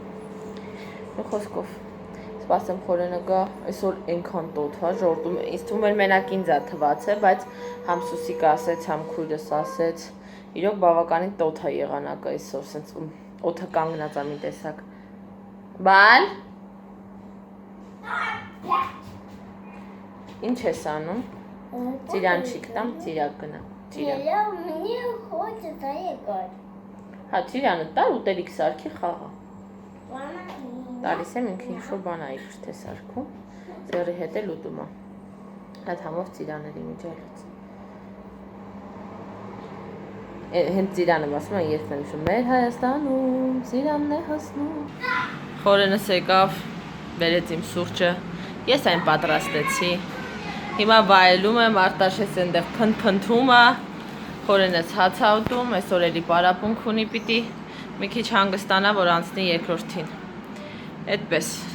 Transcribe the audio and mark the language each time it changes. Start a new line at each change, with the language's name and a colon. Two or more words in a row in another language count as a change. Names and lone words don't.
Armenian: Մի խոսքով։ Սպասեմ Խորենը գա, այսօր այնքան տոթ է, ժորտում է։ Ինձ թվում էր մենակ ինձ է թվացել, բայց համ Սուսիկը ասեց, համ քույրս ասեց։ Իրոք բավականին տոթ է եղանակը այսօր, սենց օդը կանգնած է մի տեսակ։ Բալ։ Ինչ ես անում։ Ծիրանչիկ տամ, ծիրակ գնա։ Ծիրան։
Russian: Мне хочется играть.
Armenian: Հա, ծիրանը տար ուտելիք սարքի խաղա։ Տալիս եմ ինքը ինչ-որ բան է իգր թե սարքում, ձեռի հետ էլ ուտում է։ Այդ համով ծիրաների միջալից։ Հենց ծիրանը ասում են երբ են ուշում, մեր Հայաստանում ծիրանն է հասնում։ Խորենս եկավ, բերեց իմ սուրճը, ես այն պատրաստեցի։ Հիմա վայելում եմ, Արտաշես այնտեղ փնթփնթում է, Խորենս հաց ա ուտում, այսօր էլի պարապունք ունի պիտի մի քիչ հանգստանա, որ անցնի երկրորդին։ Այդպես։